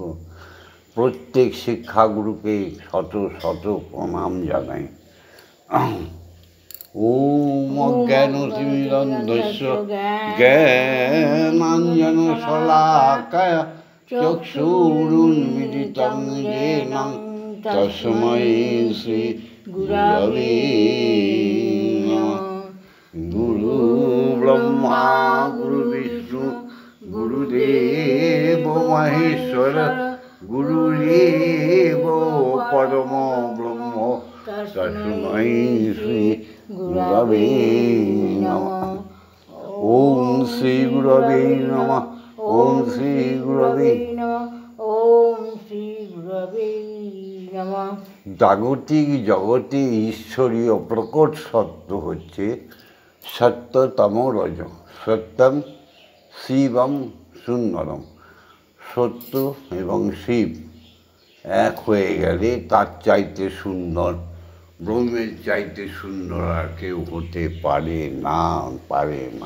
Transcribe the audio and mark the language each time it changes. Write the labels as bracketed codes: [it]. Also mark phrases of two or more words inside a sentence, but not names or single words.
[bn] প্রত্যেক শিক্ষাগুরুকে শত শত প্রণাম জানাই। [sa] ওম অজ্ঞানতিমিরন্ধস্য জ্ঞানাঞ্জনশলাকায়া চক্ষুরুন্মিলিतं येन তস্मै শ্রী গুরবে নমঃ। গুরু ব্রহ্মা গুরু বিষ্ণু গুরুদেব মহেশ্বর গুরুরেব পরম ব্রহ্ম তস্मै শ্রী গুরবে নমঃ। ওম শ্রী গুরবে নমঃ। ওম শ্রী গুরবে নমঃ। ওম শ্রী গুরবে নমঃ। [bn] জাগতিক জগতে ঈশ্বরীয় প্রকট সত্য হচ্ছে সত্যতম রজ। [sa] সত্যম শিবম সুন্দরম। [bn] সত্য এবং শিব এক হয়ে গেলে তার চাইতে সুন্দর, ব্রহ্মের চাইতে সুন্দর আর কেউ হতে পারে না, পারে না।